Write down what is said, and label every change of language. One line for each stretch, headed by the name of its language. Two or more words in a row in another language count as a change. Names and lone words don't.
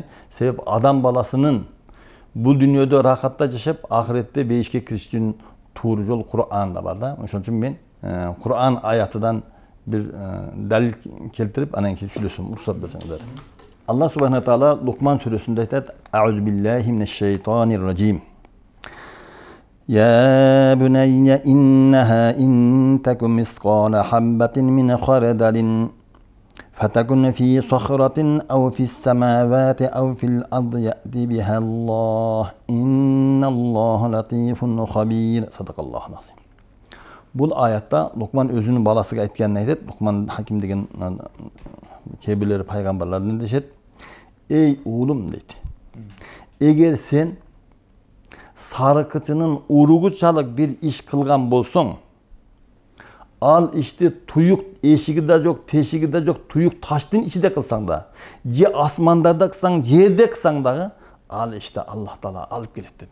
Kyrgyz: Себеп адам баласынын бул дүйнөдө рахатта жашап, ахиретте бейишке киришчүн туура жол Кур'анда бар да. Ошон үчүн мен Кур'ан аятыдан бир далил келтирип, анан кийин сүйлөсөм, уруксат берсеңиздер.
Arabic: الله سبحانه تعالى
Kyrgyz: Лукман сүрөсүндө айтат:
Arabic: "أعوذ بالله من الشيطان الرجيم. يا بني إنها إن تك مثقال حبة من خردل فتكن في صخرة أو في السماوات أو في الأرض يأتي بها الله إن الله لطيف خبير." صدق الله العظيم.
Kyrgyz: Бул аятта Лукман өзүнүн баласыга айтканын айтат. Лукман Хаким деген кебелер пайгамбарлардан дешет. Ey уулум дейт. Эгер сен сарыкычынын уругу чалык бир иш кылган болсоң, ал ишти туюк эшиги да жок, тешиги да жок, туюк таштын ичинде кылсаң да, же асмандарда кылсаң, жерде кылсаң дагы, ал ишти Аллах Таала алып келет деди.